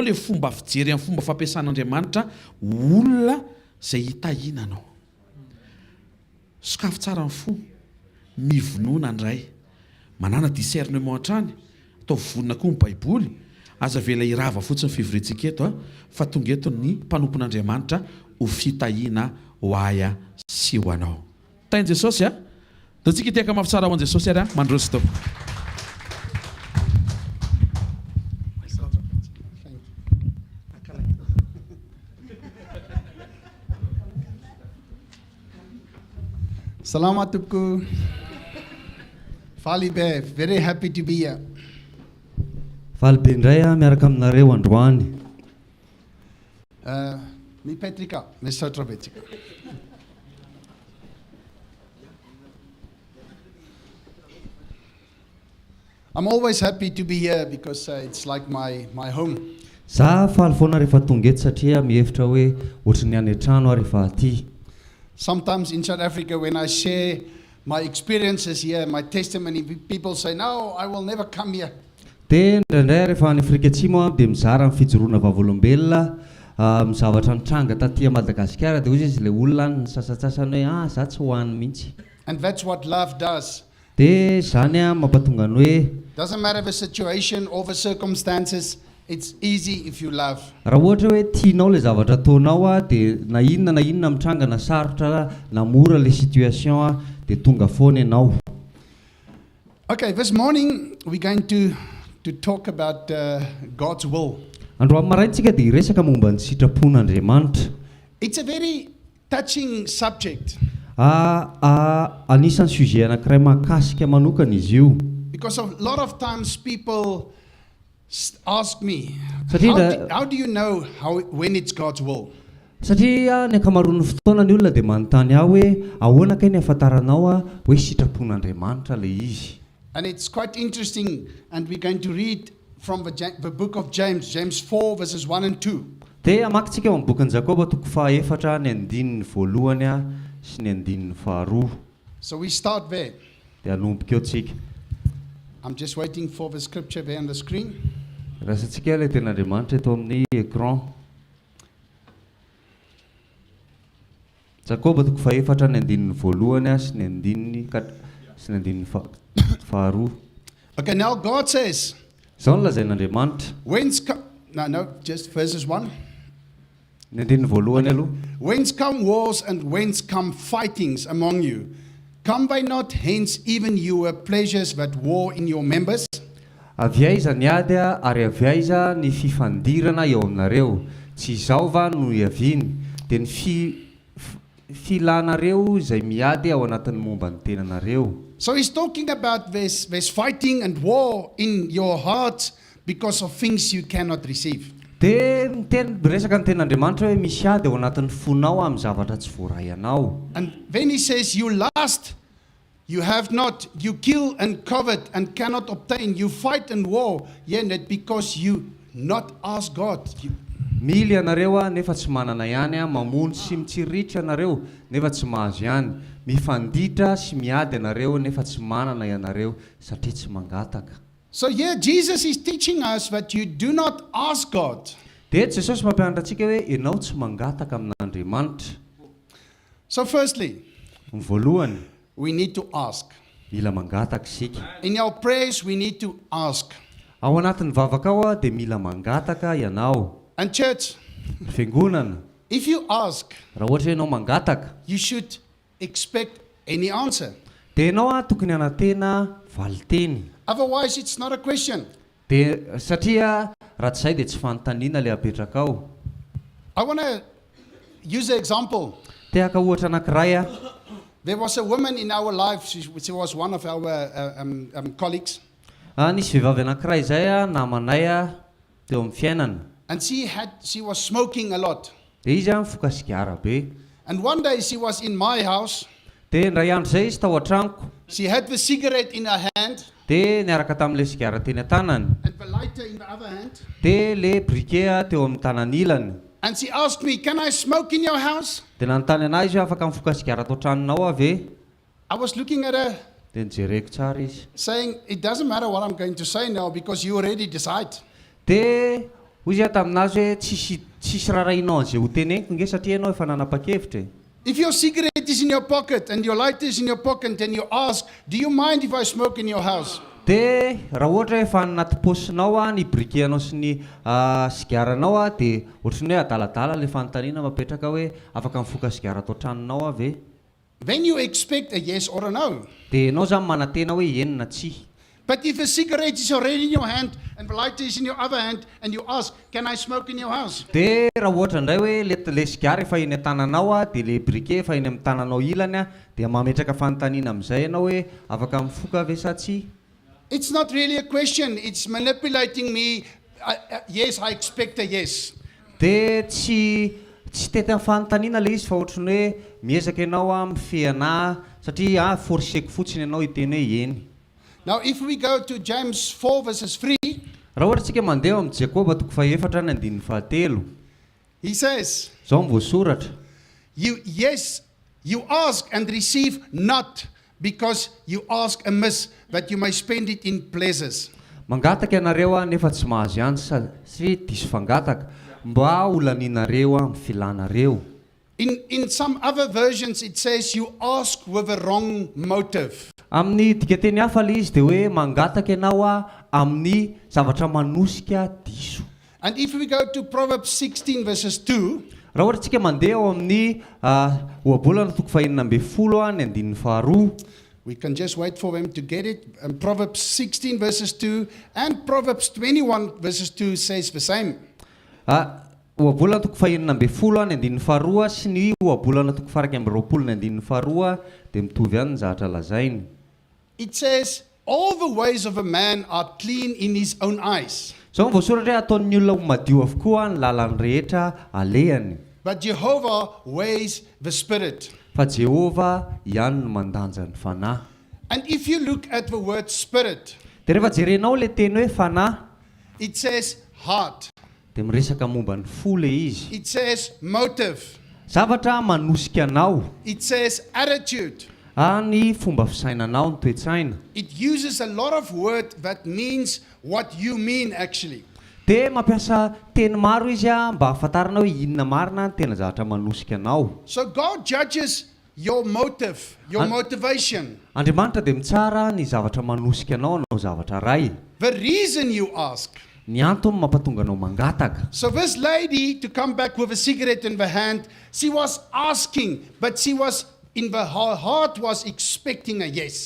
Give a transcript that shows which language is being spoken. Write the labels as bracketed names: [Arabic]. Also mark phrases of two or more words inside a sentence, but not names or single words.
[Malagasy] le fomba fijery amin'ny fomba fampiasan'Andriamanitra olona zay hitahinanao sokafy tsara ny fo mivonona ndray manana discernement hatrany atao vonona koa ny baiboly aza vela irava fotsiny fivoriantsika eto fa tonga eto ny mpanompon'Andriamanitra ho fitahina ho aya sy ho anao tainy Jesosy dia tsika tiaka mafy tsara ho an Jesosy ary mandroso tao Salamat Tupku. Fali be, [English] very happy to be here. [Malagasy] Faly be indray miaraka aminareo androany. Mi Petrika, mi Sotra Petrika. [English] I'm always happy to be here because it's like my home. [Malagasy] Za faly foana rehefa tonga eto satria mihevitra hoe ohatry ny any an-trano rehefa aty. [English] Sometimes in South Africa, when I share my experiences here, my testimony, people say, "No, I will never come here." [Malagasy] Dia indraindray rehefa any Afrika Atsimo dia mizara amin'ny fijoroana vavolombelona mizavatra nitranga taty Madagasikara dia hozy izy ilay olona ny sasatsasany hoe za tsy ho any mihitsy. [English] And that's what love does. [Malagasy] Dia zany mampatonga ny hoe [English] Doesn't matter the situation or the circumstances, it's easy if you love. [Malagasy] raha ohatra hoe tianao le zavatra ataonao dia na inona mitranga na sarotra na mora le situation dia tonga foana ianao. [English] Okay, this morning we're going to talk about God's will. [Malagasy] Androany maraintsika dia hiresaka momba ny sitrapon'Andriamanitra. [English] It's a very touching subject [Malagasy] Anisan'ny sujet anankiray mahakasika manokana izy io. [English] because a lot of times people ask me, [Malagasy] Satria [English] how do you know when it's God's will? [Malagasy] Satria ny ankamaroan'ny fotoana ny olona dia manontany aho hoe ahoana kay ny ahafantaranao hoe sitrapon'Andriamanitra le izy. [English] And it's quite interesting, and we're going to read from the book of James, James 4 verses 1 and 2. [Malagasy] Dia amakintsika amin'ny bokin'i Jakoba toko 4 ny andininy voalohany sy ny andininy faharoa. [English] So we start there. [Malagasy] Dia anompika eo tsika. [English] I'm just waiting for the scripture there on the screen. [Malagasy] Rasantsika ilay ten'Andriamanitra eto amin'ny écran. Jakoba toko 4 ny andininy voalohany sy ny andininy faharoa. [English] Okay, now God says, [Malagasy] Izao no lazain'Andriamanitra. [English] No, just verses 1. [Malagasy] Ny andininy voalohany aloha. [English] Whence come wars and whence come fightings among you? Come by not hence even your pleasures that war in your members? [Malagasy] Avy aiza ny ady ary avy aiza ny fifandirana eo aminareo. Tsy izao va no iaviny, dia ny filanareo izay miady ao anatin'ny momba ny tenanareo. [English] So he's talking about there's fighting and war in your hearts because of things you cannot receive. [Malagasy] Dia resaka ny ten'Andriamanitra hoe misy ady ao anatin'ny fonao amin'ny zavatra tsy voaray anao. [English] And then he says, you lust, you have not, you kill and covet and cannot obtain, you fight and war, yet because you not ask God. [Malagasy] Mily ianareo nefa tsy manana ihany mamono sy mitsiritra ianareo nefa tsy mahazo ihany. Mifanditra sy miady ianareo nefa tsy manana ianareo satria tsy mangataka. [English] So here Jesus is teaching us that you do not ask God. [Malagasy] Dia Jesosy mampianatra antsika hoe ianao tsy mangataka amin'Andriamanitra. [English] So firstly, [Malagasy] Voalohany, [English] we need to ask. [Malagasy] mila mangataka isika. [English] In our prayers, we need to ask. [Malagasy] Ao anatin'ny vavaka ao dia mila mangataka ianao. [English] And church, [Malagasy] Fiangonana, [English] if you ask, [Malagasy] raha ohatra hoe ianao mangataka, [English] you should expect any answer. [Malagasy] dia ianao tokony hanantena valiteny. [English] Otherwise, it's not a question. [Malagasy] Dia satria raha tsy izay dia tsy fanontaniana ilay apetraka ao. [English] I want to use an example. [Malagasy] Tehaka ohatra anankiray [English] There was a woman in our life, she was one of our colleagues, [Malagasy] nisy vehivavy anankiray izay namanay teo amin'ny fiainana. [English] and she was smoking a lot. [Malagasy] Dia izy mifoka sigara be. [English] And one day she was in my house. [Malagasy] Dia indray andro izay izy tao an-tranoko. [English] She had the cigarette in her hand [Malagasy] Dia niaraka tamin'ilay sigara teny an-tanany. [English] and the lighter in the other hand. [Malagasy] Dia le briquet teo amin'ny tanan'ilany. [English] And she asked me, can I smoke in your house? [Malagasy] Dia nanontany anahy izy hoe afaka mifoka sigara tao tranonao ave. [English] I was looking at her [Malagasy] Dia nijereko tsara izy. [English] saying, it doesn't matter what I'm going to say now because you already decide. [Malagasy] Dia hoy izy taminazy hoe tsisy rarahinao an'izay ho teneniko nge satria ianao efa nanapa-kevitra. [English] If your cigarette is in your pocket and your lighter is in your pocket and you ask, do you mind if I smoke in your house? [Malagasy] Dia raha ohatra hoe efa anaty paosinao ny briquet-nao sy ny sigaranao dia ohatrany hoe adaladala ilay fanontaniana mapetraka hoe afaka mifoka sigara tao tranonao ave. [English] Then you expect a yes or a no. [Malagasy] Dia ianao zany manantena hoe eny na tsia. [English] But if a cigarette is already in your hand and the lighter is in your other hand and you ask, can I smoke in your house? [Malagasy] Dia raha ohatra indray hoe le sigara efa eny an-tananao dia le briquet efa eny amin'ny tananao ilany dia mametraka fanontaniana amin'izay ianao hoe afaka mifoka ave sa tsia. [English] It's not really a question. It's manipulating me. Yes, I expect a yes. [Malagasy] Dia tsy tety amin'ny fanontaniana le izy fa ohatrany hoe miezaka ianao mifehy anahy satria forseko fotsiny ianao hiteny hoe eny. [English] Now, if we go to James 4 verses 3, [Malagasy] Raha ohatra tsika mandeha amin'ny Jakoba 4:7, [English] he says, [Malagasy] izao mivoasoratra. [English] you ask and receive not because you ask amiss that you may spend it in pleasures. [Malagasy] Mangataka ianareo nefa tsy mahazo ihany satria diso fangataka mba ho lanianareo amin'ny filanareo. [English] In some other versions, it says you ask with a wrong motive. [Malagasy] Amin'ny dikateny hafa le izy dia hoe mangataka ianao amin'ny zavatra manosika diso. [English] And if we go to Proverbs 16 verses 2, [Malagasy] Raha ohatra tsika mandeha ao amin'ny ohabolana 2:12 [English] we can just wait for them to get it. And Proverbs 16 verses 2 and Proverbs 21 verses 2 says the same. [Malagasy] Ohabolana 2:12 sy ny ohabolana 2:20 dia mitovy ihany ny zavatra lazainy. [English] It says, all the ways of a man are clean in his own eyes, [Malagasy] Izao mivoasoratra hoe ataon'ny olona madio avokoa ny lalany rehetra alehany. [English] but Jehovah weighs the spirit. [Malagasy] Fa Jehova ihany no mandanja ny fanahy. [English] And if you look at the word spirit, [Malagasy] Dia rehefa jerenao le teny hoe fanahy, [English] it says heart, [Malagasy] dia miresaka momba ny fo le izy. [English] it says motive, [Malagasy] Zavatra manosika anao, [English] it says attitude. [Malagasy] ny fomba fisainanao, ny toetsaina. [English] It uses a lot of word that means what you mean actually. [Malagasy] Dia mampiasa teny maro izy mba hafantarana hoe inona marina ny tena zavatra manosika anao. [English] So God judges your motive, your motivation. [Malagasy] Andriamanitra dia mitsara ny zavatra manosika anao, anao zavatra ray. [English] The reason you ask. [Malagasy] Ny antony mampatonga anao mangataka. [English] So this lady, to come back with a cigarette in the hand, she was asking, but she was, in her heart was expecting a yes.